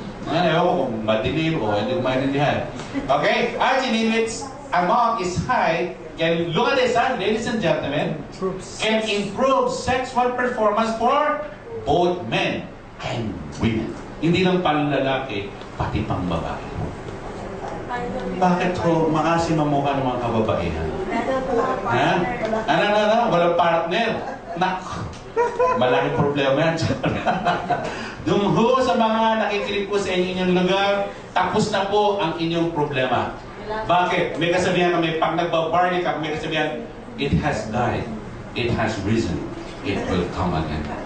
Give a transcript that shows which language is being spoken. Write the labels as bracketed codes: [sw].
[tl] Ewan ko kung madilim o hindi ko maintindihan. Okay? [en] Arginine, its amount is high, can, look at this, ladies and gentlemen, can improve sexual performance for both men and women. [tl] Hindi lang panlalaki, pati pang babae. Bakit ho maasim ang mukha ng mga kababaihan? Ha? Ano? Walang partner. Nak! Malaking problema yan. Dung ho sa mga nakikinig po sa inyong lugar, tapos na po ang inyong problema. Bakit? May kasabihan kami, pag nagbabarley ka, may kasabihan, [en] it has died, it has risen, it will come again.